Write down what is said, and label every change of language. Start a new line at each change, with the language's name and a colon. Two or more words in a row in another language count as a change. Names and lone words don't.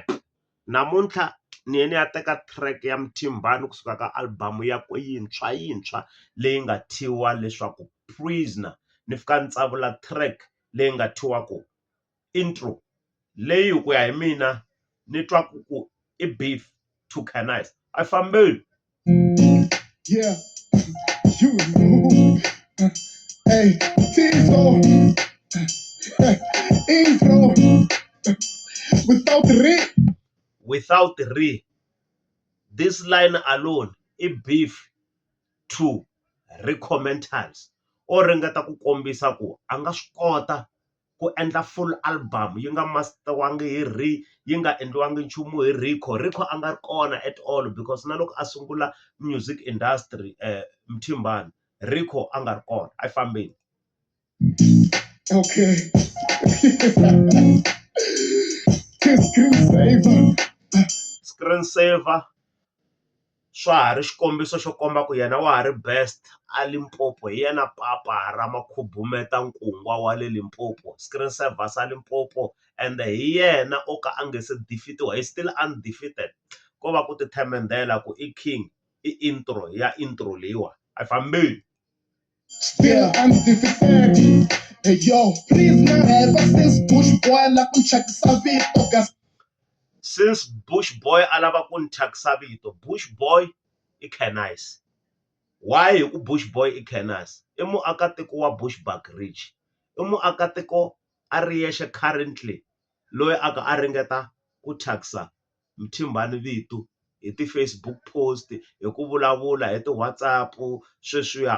Tsonga: Namuntlha ni ya teka track ya Mthimbani kusuka ka album ya yintshwa leyi nga thyiwa leswaku Prisoner. Ni fika ni tsavula track leyi nga thyiwa ku Intro, leyi ku ya hi mina ni twa ku i
English: beef to
Tsonga: Canise. A hi fambeni.
English: Yeah, you know. Hey, Tizo. Intro. Without re. This line alone i beef to Recommentals.
Tsonga: O ringeta ku kombisa ku a nga swi kota ku endla full album yi nga masteriwangi hi Re, yi nga endliwangi nchumu hi Rico. Rico a nga ri kona
English: at all
Tsonga: because na loko a sungula
English: music industry
Tsonga: Mthimbani, Rico a nga ri kona. A hi fambeni.
English: Okay.
Tsonga: Screen saver swa ha ri xikombiso xo komba ku yena wa ha ri best a Limpopo. Hi yena papa ra makhubumeta nkungwa wa le Limpopo, screen saver sa Limpopo. And hi yena o ka a nge se defeat-iwa,
English: he still undefeated.
Tsonga: Ko va ku ti themendela ku i king, i intro ya intro leyiwa. A hi fambeni.
English: Still undefeated. Hey yo, please now ever since Bush boy
Tsonga: la ku thyakisa vito
English: gas.
Tsonga: Since Bush boy a lava ku ni thyakisa vito, Bush boy i Canise. Why hi ku Bush boy i Canise? I muakatiko wa Bushbuckridge, i muakatiko a ri yexe currently loyi a ka a ringeta ku thyakisa Mthimbani vito hi ti-Facebook post, hi ku vulavula hi ti-WhatsApp sweswiya.